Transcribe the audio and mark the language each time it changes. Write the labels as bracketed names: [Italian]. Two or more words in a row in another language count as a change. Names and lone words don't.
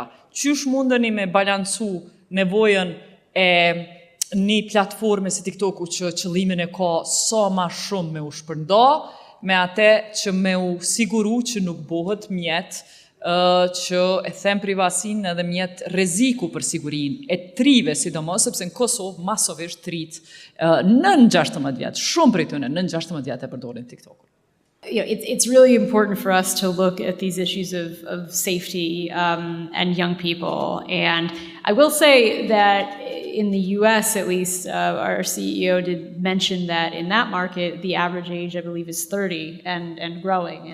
[Albanian] Qysh mundeni me balancu nevojën e një platforme si TikToku që qëllimin e ka sa ma shumë me u shpërnda, me atë që me u siguru që nuk bëhet mjet që e them privatësinë edhe mjet rreziku për sigurinë e trive, sidomos sepse në Kosovë masovisht trit nën 16 vjet, shumë prej tyre nën 16 vjet e përdorin TikTokun. [English] It's really important for us to look at these issues of safety and young people. And I will say that in the US, at least, our CEO did mention that in that market, the average age, I believe, is 30 and growing.